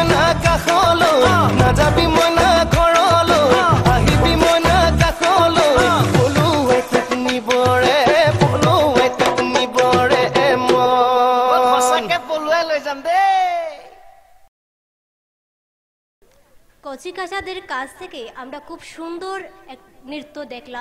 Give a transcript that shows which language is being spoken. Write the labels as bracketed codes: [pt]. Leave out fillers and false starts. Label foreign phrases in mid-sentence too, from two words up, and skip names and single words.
[as] না কাষলৈ নাযাবি মই না ঘৰলৈ আহিবি মই না কাষলৈ পলুৱাই তোক নিবৰে মন সঁচাকে পলুৱাই লৈ যাম দেই। [bn] কচিকাচাদের কাছ থেকে আমরা খুব সুন্দর এক নৃত্য দেখলাম।